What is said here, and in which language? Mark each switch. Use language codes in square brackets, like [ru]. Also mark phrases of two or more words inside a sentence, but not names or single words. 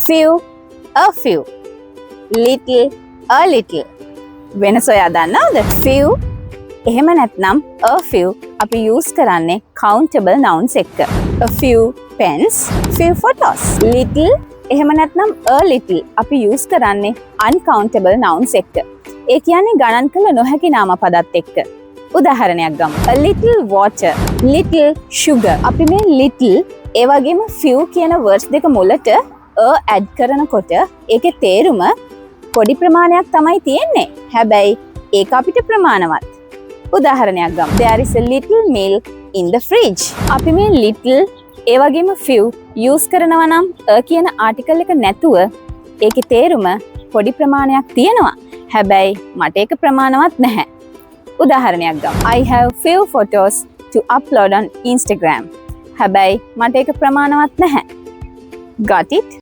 [en] few, a few, little, a little. [si] වෙනස ඔයා දන්නවද? few එහෙම නැත්නම් [en] a few [si] අපි use කරන්නේ [en] countable nouns [si] එක්ක. [en] a few pens, few photos. little [si] එහෙම නැත්නම් [en] a little [si] අපි use කරන්නේ [en] uncountable nouns එක්ක. [si] ඒ කියන්නේ ගණන් කළ නොහැකි නාම පදත් එක්ක. උදාහරණයක් ගමු. [en] a little water, little sugar. [si] අපි මේ little ඒ වගේම few කියන words දෙක මුලට a add කරනකොට ඒකේ තේරුම පොඩි ප්‍රමාණයක් තමයි තියෙන්නේ. හැබැයි ඒක අපිට ප්‍රමාණවත්. උදාහරණයක් ගමු. [en] There is a little milk in the fridge. [si] අපි මේ little ඒ වගේම few use කරනවා නම් a කියන article එක නැතුව ඒකේ තේරුම පොඩි ප්‍රමාණයක් තියෙනවා. හැබැයි මට ඒක ප්‍රමාණවත් නැහැ. උදාහරණයක් ගමු. [en] I have few photos to upload on Instagram. [si] හැබැයි මට ඒක ප්‍රමාණවත් නැහැ. [en] Got it?